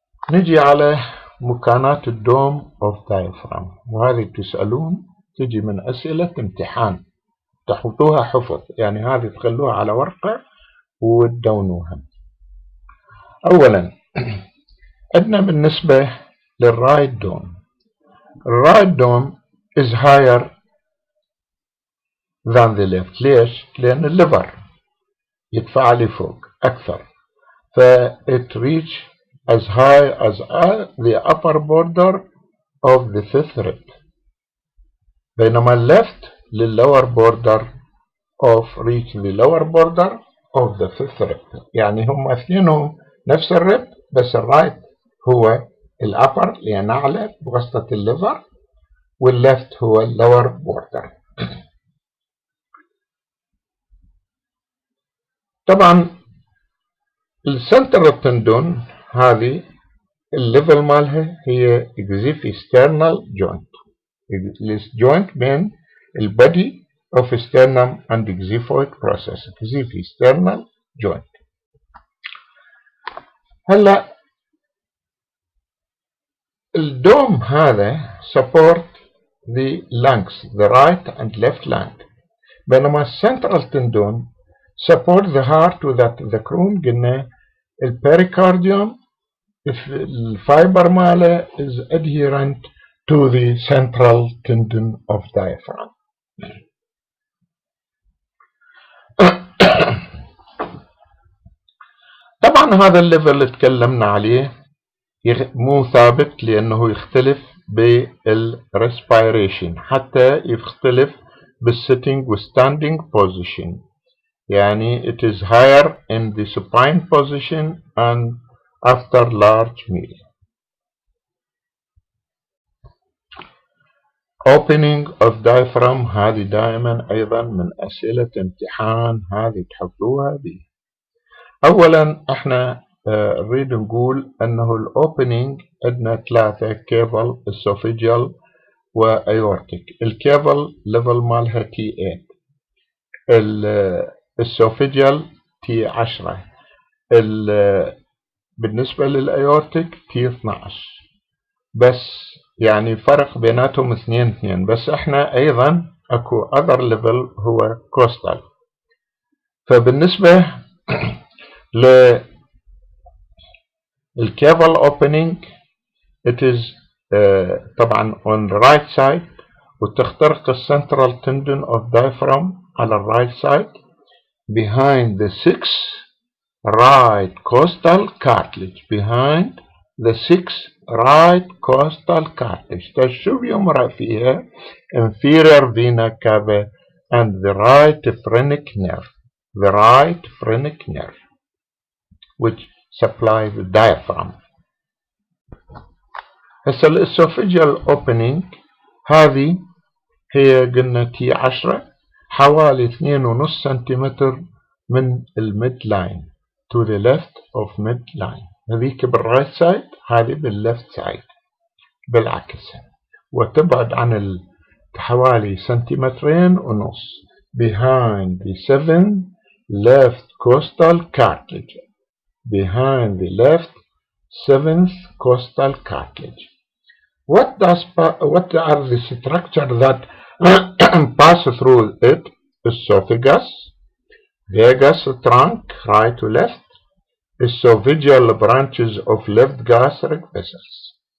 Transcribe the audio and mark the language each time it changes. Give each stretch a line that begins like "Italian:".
Arabic: نجي على مكانات الدوم اوف دايفرام، وهذه تسألون تجي من اسئلة امتحان تحطوها حفظ، يعني هذه تخلوها على ورقة وتدونوها. اولا عندنا بالنسبة للرايت دوم، الرايت دوم
English: is higher than the left.
Arabic: ليش؟ لأن الليفر يدفع لي فوق أكثر، ف
English: it reach as high as the upper border of the fifth rib،
Arabic: بينما الليفت للlower border
English: of reach the lower border of the fifth rib.
Arabic: يعني هم اثنينهم نفس الرب، بس الرايت هو الأبر لأن أعلى بواسطة الليفر، والليفت هو اللور بوردر. طبعا السنترال تندون هذه الليفل مالها هي اكزيفيسترنال جوينت، الجوينت بين البادي
English: of sternum and exiphoid process،
Arabic: exifisternal joint. هلا الدوم هذا
English: support the lungs، the right and left lung،
Arabic: بينما السنترال تندون
English: support the heart
Arabic: وذات الذكرون. قلنا البريكارديوم الفايبر ماله
English: is adherent to the central tendon of diaphragm.
Arabic: طبعا هذا الليفل اللي تكلمنا عليه مو ثابت، لأنه يختلف بالريسبيريشن، حتى يختلف بالسيتنج والستاندينج بوزيشن.
English: يعني it is higher in the supine position and after large meal. opening of diaphragm
Arabic: هذه دائما أيضا من أسئلة امتحان، هذه تحفظوها به. أولا احنا نريد نقول أنه الأوبننج عندنا ثلاثة، كيفل، اسوفيجيال، وأيورتيك. الكيفل ليفل مالها T8، الاسوفيجيال T10، بالنسبة للأيورتيك T12، بس يعني فرق بيناتهم 2-2. بس احنا أيضا أكو
English: other level
Arabic: هو كوستال. فبالنسبة للكيفل
English: opening it is طبعا on the right side،
Arabic: وتخترق السنترال
English: tendon of diaphragm
Arabic: على الرايت سايد
English: behind the 6 right costal cartilage، behind the 6 right costal cartilage.
Arabic: تشوف يمرأ فيها
English: inferior vena cava and the right phrenic nerve، the right phrenic nerve which supply the diaphragm.
Arabic: هسه الاسوفيجيال opening هذه هي قلنا T10، حوالي 2.5 سنتيمتر من الميد لاين
English: to the left of mid line.
Arabic: هذيك بالرايت سايد، هذه بالليفت سايد بالعكس، وتبعد عن حوالي 2.5 سنتيمتر
English: behind the 7 left costal cartilage behind the left seventh costal cartilage. What are the structures that pass through it? Esophagus, vagus trunk, right to left, esophageal branches of left gastric vessels.